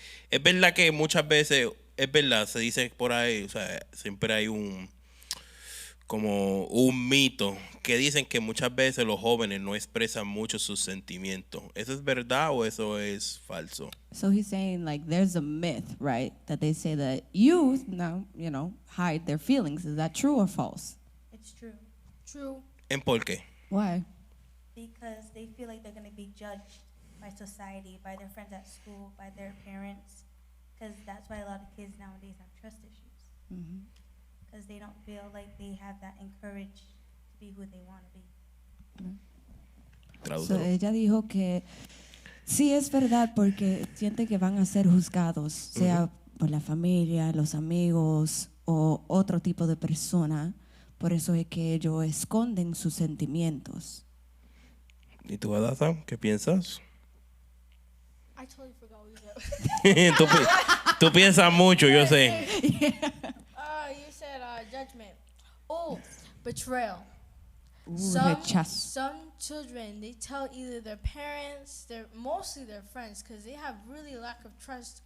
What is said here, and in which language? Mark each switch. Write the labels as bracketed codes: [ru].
[es] Es verdad que muchas veces, es verdad, se dice por ahí, o sea, siempre hay como un mito que dicen que muchas veces los jóvenes no expresan mucho sus sentimientos. ¿Eso es verdad o eso es falso? [en] So he's saying like there's a myth, right? That they say that youth now, hide their feelings. Is that true or false? It's true True. [es] ¿En por qué? [en] Why? because they feel like they're going to be judged by society, by their friends at school, by their parents, because that's why a lot of kids nowadays have trust issues. Mm-hmm. Because they don't feel like they have that encouraged to be who they want to be. So [es] Tradúcelo. ella dijo que Sí, es verdad, porque sienten que van a ser juzgados, sea por la familia, los amigos o otro tipo de persona. Por eso es que ellos esconden sus sentimientos. ¿Y tú, Adasa, qué piensas? [en] I totally forgot what you said. [es] Tú piensas mucho, yo sé. [en] You said judgment. Oh, betrayal. [es] Rechazo. [en] Some children, they tell either their parents, mostly their friends, because they have really lack of trust.